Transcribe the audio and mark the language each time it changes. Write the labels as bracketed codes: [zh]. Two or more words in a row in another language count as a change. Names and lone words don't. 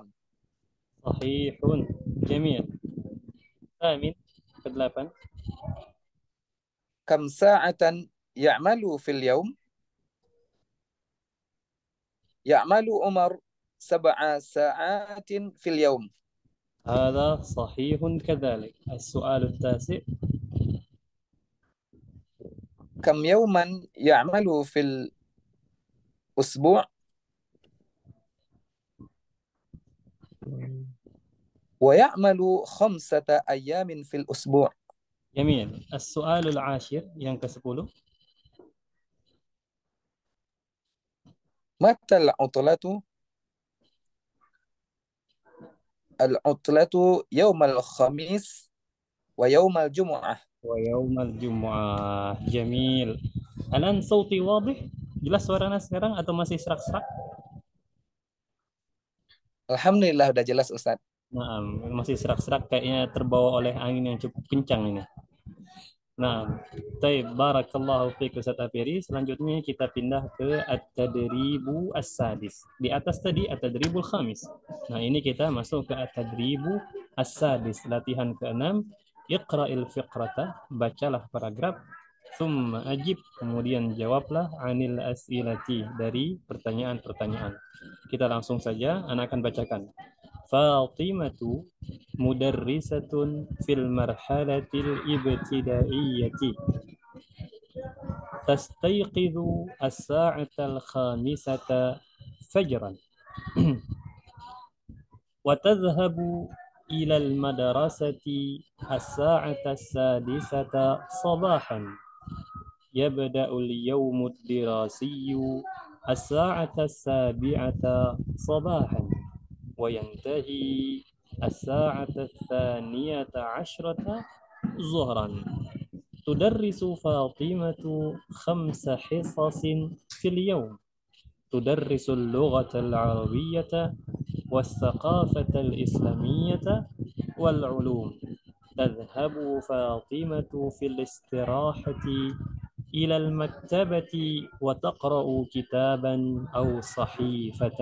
[ar] صحيح. جميل. آمين. [id] Ke-8. [ar] كم ساعة يعمل في اليوم? يعمل عمر سبع ساعات في اليوم. هذا صحيح كذلك. السؤال التاسع. كم يوما يعمل في الأسبوع'? ويعمل خمسة أيام في الأسبوع'. جميل. السؤال العاشر [id] yang ke-10. [ar] متى العطلة? العطلة يوم الخميس ويوم الجمعة. ويوم الجمعة. جميل. الآن صوتي واضح؟ [id] Jelas suaranya sekarang atau masih serak-serak? Alhamdulillah udah jelas Ustaz. Nah, masih serak-serak kayaknya terbawa oleh angin yang cukup kencang ini. Nah, baik, [ar] بارك الله فيك [id] Ustaz Afiri. Selanjutnya kita pindah ke [ar] التدريب السادس. [id] Di atas tadi [ar] التدريب الخامس. [id] Nah, ini kita masuk ke [ar] التدريب السادس, [id] latihan ke-6. [ar] اقرأ الفقرة, [id] bacalah paragraf. [ar] ثم أجب, [id] kemudian jawablah [ar] عن الأسئلة, [id] dari pertanyaan-pertanyaan. Kita langsung saja, anak akan bacakan. [ar] فاطمة مدرسة في المرحلة الابتدائية تستيقظ الساعة الخامسة فجرا وتذهب إلى المدرسة الساعة السادسة صباحا يبدأ اليوم الدراسي الساعة السابعة sabahan وينتهي الساعة الثانية عشرة ظهرا تدرس فاطمة 5 حصص في اليوم تدرس اللغة العربية والثقافة الإسلامية والعلوم تذهب فاطمة في الاستراحة إلى المكتبة وتقرأ كتابا أو صحيفة.